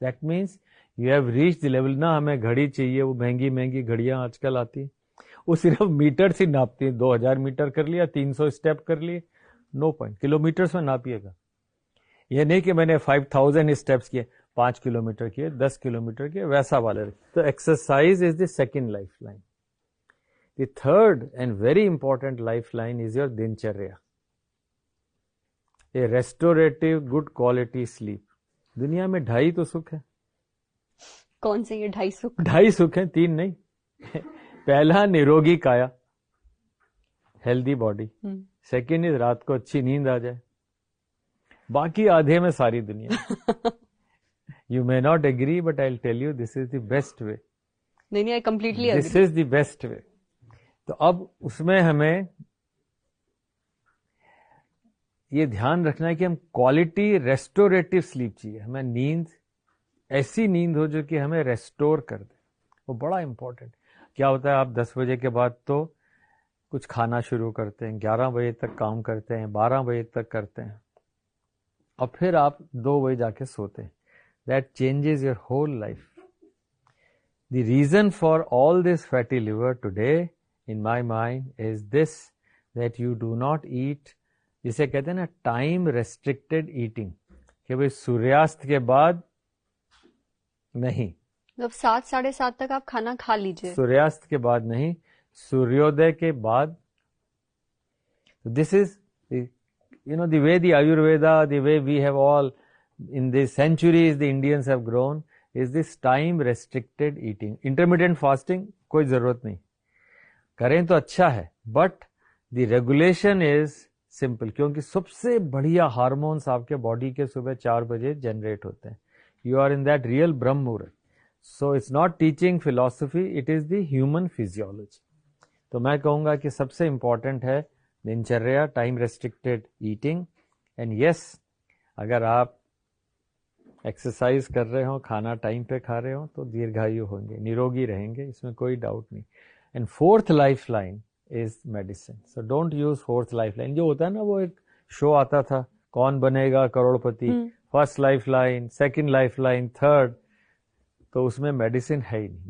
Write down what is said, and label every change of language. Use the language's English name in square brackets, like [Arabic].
[English] That means you have reach the level. [Urdu] نہ ہمیں گھڑی چاہیے، وہ مہنگی مہنگی گھڑیاں آج کل آتی ہیں، وہ صرف میٹر سے ناپتی ہیں. 2000 میٹر کر لیا، 300 اسٹیپ کر لیے، نو پوائنٹ. کلو میٹرس میں ناپیے گا. یہ نہیں کہ میں نے 5000 اسٹیپس کیے، 5 کلومیٹر کیے، 10 کلومیٹر کیے، ویسا والا. [English] تو exercise is the second lifeline. The third and very important lifeline is your dinacharya. A restorative good quality sleep. [Urdu] دنیا میں 2.5 تو سکھ ہے. کون سے یہ 2.5 سکھ؟ 2.5 سکھ ہیں، 3 نہیں. پہلا نروگی کایا، ہیلدی باڈی. [English] second از [Urdu] رات کو اچھی نیند آ جائے. باقی آدھے میں ساری دنیا. [English] You may not agree, but I'll tell you this is the best way. نہیں، I completely agree. This is the best way. [Urdu] تو اب اس میں ہمیں یہ دھیان رکھنا ہے کہ ہم کوالٹی ریسٹوریٹو سلیپ چاہیے. ہمیں نیند، ایسی نیند ہو جو کہ ہمیں ریسٹور کر دے. وہ بڑا امپورٹنٹ. کیا ہوتا ہے، آپ 10 بجے کے بعد تو کچھ کھانا شروع کرتے ہیں، 11 بجے تک کام کرتے ہیں، 12 بجے تک کرتے ہیں، اور پھر آپ 2 بجے جا کے سوتے ہیں. [English] That changes your whole life. The reason for all this fatty liver today in my mind is this, that you do not eat, [Urdu] جسے کہتے ہیں نا ٹائم ریسٹرکٹیڈ ایٹنگ، کہ بھئی سوریاست کے بعد نہیں، مطلب 7 ساڑھے 7 تک آپ کھانا کھا لیجئے. سوریاست کے بعد نہیں، سوریودے کے بعد. [English] This is the way the Ayurveda, the way we have all in the centuries the Indians have grown, is this time restricted eating. [Urdu] Intermittent fasting کوئی ضرورت نہیں، کریں تو اچھا ہے، [English] But the regulation is simple. [Urdu] کیونکہ سب سے بڑھیا ہارمونس آپ کے باڈی کے صبح 4 بجے جنریٹ ہوتے ہیں. [English] You are in that real Brahma Muhurta. So it's not teaching philosophy, it is the human physiology. [Urdu] تو میں کہوں گا کہ سب سے امپورٹنٹ ہے دنچریا، time restricted eating, and yes اگر آپ ایکسرسائز کر رہے ہوں، کھانا ٹائم پہ کھا رہے ہوں تو دیرگھایو ہوں گے، نروگی رہیں گے، اس میں کوئی ڈاؤٹ نہیں. [English] And fourth life line is medicine. So don't use fourth life line. [Urdu] جو ہوتا ہے نا، وہ ایک شو آتا تھا کون بنے گا کروڑ پتی، first life line, second life line, third, تو اس میں میڈیسن ہے ہی نہیں.